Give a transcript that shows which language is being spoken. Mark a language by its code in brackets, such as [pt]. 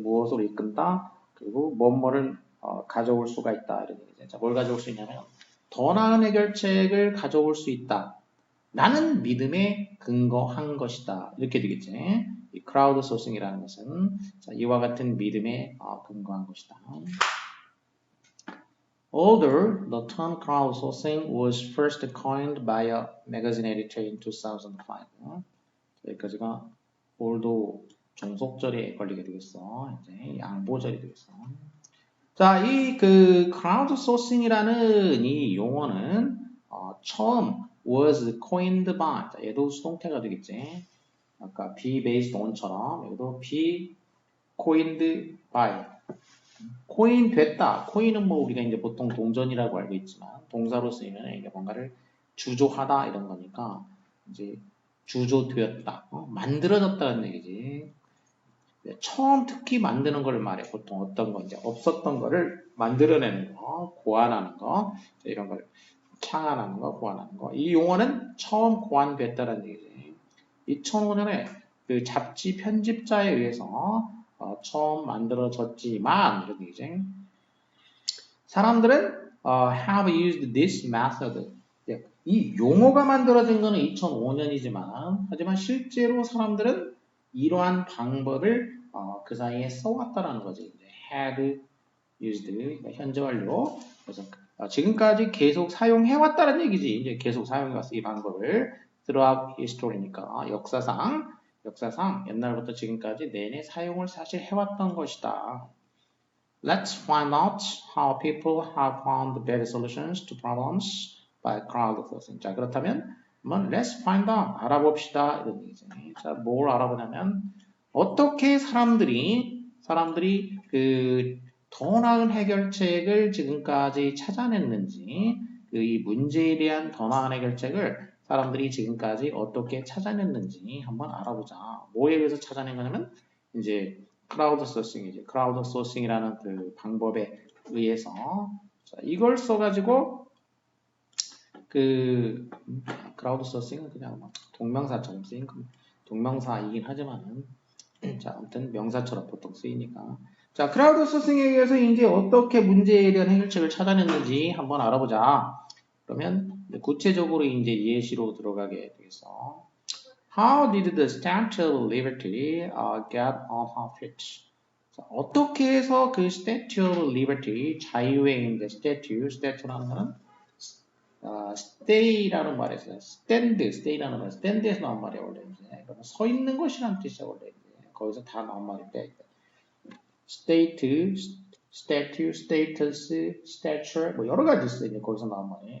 [ko] 무엇으로 이끈다. 그리고 뭐뭐를 가져올 수가 있다 이렇게 되지. 자, 뭘 가져올 수 있냐면 더 나은 해결책을 가져올 수 있다. 나는 믿음에 근거한 것이다. 이렇게 되겠지. 이 크라우드 소싱이라는 것은 자, 이와 같은 믿음에 근거한 것이다. [en] Although the term crowdsourcing was first coined by a magazine editor in 2005. [ko] 여기까지가 although 종속절에 걸리게 되겠어. 이제 양보절이 되겠어. 자, 이 그 crowdsourcing이라는 이 용어는 처음 was coined by. 자, 얘도 수동태가 되겠지. [en] 아까 be based on처럼 여기도 be coined by. [ko] 코인 됐다. 코인은 뭐 우리가 이제 보통 동전이라고 알고 있지만 동사로 쓰이면 이게 뭔가를 주조하다 이런 거니까 이제 주조되었다. 만들어졌다는 얘기지. 처음 특히 만드는 걸 말해. 보통 어떤 거 이제 없었던 거를 만들어내는 거, 고안하는 거 이런 걸 창안하는 거, 고안하는 거. 이 용어는 처음 고안됐다는 얘기지. 2005년에 그 잡지 편집자에 의해서 처음 만들어졌지만 이런 얘기지. [en] 사람들은 have used this method. [ko] 이 용어가 만들어진 거는 2005년이지만 하지만 실제로 사람들은 이러한 방법을 그 사이에 써왔다라는 거지. had used 현재 완료. 그래서 지금까지 계속 사용해왔다는 얘기지. 이제 계속 사용해왔어 이 방법을. throughout history 니까 역사상 옛날부터 지금까지 내내 사용을 사실 해왔던 것이다. [en] Let's find out how people have found better solutions to problems by crowdsourcing. [ko] 자, 그렇다면 한번 let's find out 알아봅시다 이런 얘기죠. 자, 뭘 알아보냐면 어떻게 사람들이 그 더 나은 해결책을 지금까지 찾아냈는지 이 문제에 대한 더 나은 해결책을 사람들이 지금까지 어떻게 찾아냈는지 한번 알아보자. 뭐에 의해서 찾아낸 거냐면 이제 크라우드 소싱이지. 크라우드 소싱이라는 그 방법에 의해서 자, 이걸 써가지고 그 크라우드 소싱은 그냥 동명사처럼 쓰인 거 동명사이긴 하지만은 자 아무튼 명사처럼 보통 쓰이니까 자 크라우드 소싱에 의해서 이제 어떻게 문제에 대한 해결책을 찾아냈는지 한번 알아보자. 그러면 구체적으로 이제 예시로 들어가게 되겠어. [en] How did the Statue of Liberty get on her feet? [ko] 자, 어떻게 해서 그 Statue of Liberty, 자유의 이제 statue라는 거는 stay라는 말에서 stay라는 말, stand에서 나온 말이야 원래 이제. 그러면 서 있는 것이라는 뜻이야 원래 이제. 거기서 다 나온 말인데 statue, status, stature 뭐 여러 가지 있어 이제 거기서 나온 말이에요.